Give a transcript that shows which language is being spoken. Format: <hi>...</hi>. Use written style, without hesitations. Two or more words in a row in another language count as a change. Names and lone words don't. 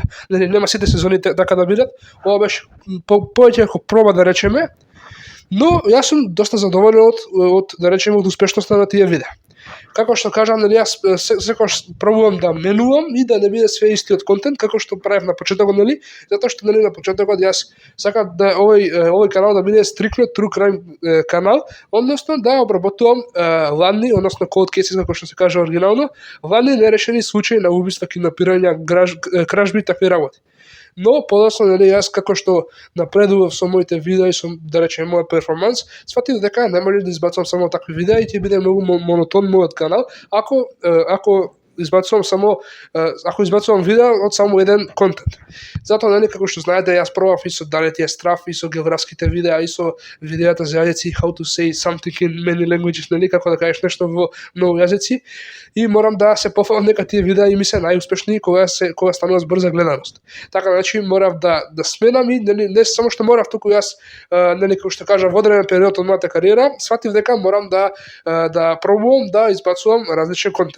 <mk>Нели нема сите сезони така да бидат. Ова беше повеќе како проба да речеме, но јас сум доста задоволен од да речеме од успешноста на тие видеа. Како што кажам, нели јас секогаш пробувам да менувам и да не биде све истиот контент како што правев на почетокот, нели, затоа што нели на почетокот јас сакам да овој канал да биде стрикно</mk> <en>true crime</en> <mk>канал, односно да обработувам ладни, односно</mk> <en>cold cases</en> <mk>како што се кажа оригинално, ладни нерешени случаи на убиства, киднапирања, кражби и такви работи. Но подоцна нели јас како што напредував со моите видеа и со да речеме мојот перформанс, сватив дека не може да избацувам само такви видеа и ќе биде многу монотон мојот канал ако избацувам видеа од само еден контент. Затоа нели како што знаете, јас пробав и со далетија страф и со географските видеа и со видеата за јазици</mk> <en>how to say something in many languages,</en> <mk>нели како да кажеш нешто во многу јазици, и морам да се пофалам дека тие видеа и ми се најуспешни кога станува збор за гледаност. Така значи морав да сменам и нели не само што морав, туку јас нели како што кажа во одреден период од мојата кариера сватив дека морам да пробувам да избацувам различен контент.</mk>